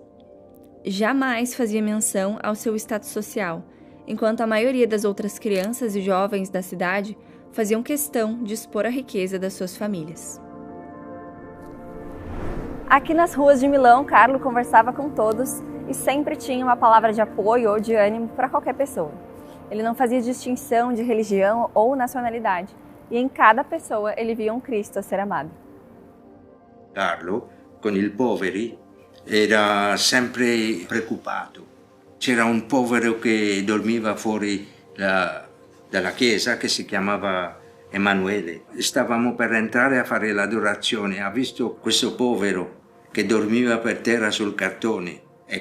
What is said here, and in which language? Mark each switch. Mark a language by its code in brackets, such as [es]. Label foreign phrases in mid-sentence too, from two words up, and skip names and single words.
[pt] Jamais fazia menção ao seu status social, enquanto a maioria das outras crianças e jovens da cidade faziam questão de expor a riqueza das suas famílias. Aqui nas ruas de Milão, Carlo conversava com todos e sempre tinha uma palavra de apoio ou de ânimo para qualquer pessoa. Ele não fazia distinção de religião ou nacionalidade, e em cada pessoa ele via um Cristo a ser amado. [it] Carlo, con i poveri, era sempre preoccupato. C'era un povero che dormiva fuori dalla chiesa che si chiamava Emanuele. Stavamo per entrare a fare l'adorazione, ha visto questo povero che dormiva per terra sul cartone, è